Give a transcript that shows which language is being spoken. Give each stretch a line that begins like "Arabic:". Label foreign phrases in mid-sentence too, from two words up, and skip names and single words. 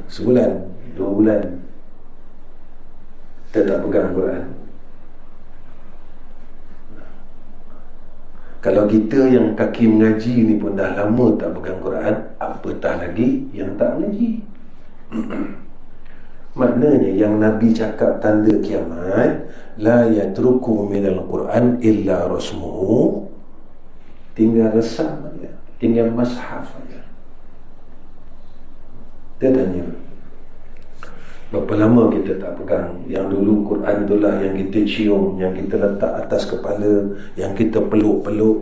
Malay: Sebulan, 2 bulan kita tak pegang Quran. Kalau kita yang kaki mengaji ni pun dah lama tak pegang Quran, apatah lagi yang tak mengaji. Maknanya yang Nabi cakap tanda kiamat,
Arabic: لا يترك من القرآن إلا رسمه,
Malay: tinggal resam saja, tinggal mushaf saja. Dia tanya, berapa lama kita tak pegang? Yang dulu Quran itulah yang kita cium, yang kita letak atas kepala, yang kita peluk-peluk.